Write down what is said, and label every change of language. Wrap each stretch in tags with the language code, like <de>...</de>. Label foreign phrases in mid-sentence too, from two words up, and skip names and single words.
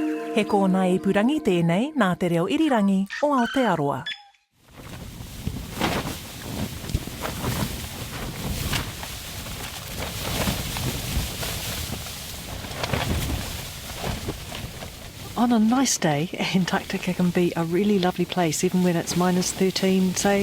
<mi>He kōna ipurangi tēnei nā te reo irirangi o Aotearoa.</mi> <en>On a nice day, Antarctica can be a really lovely place, even when it's minus 13, say.</en>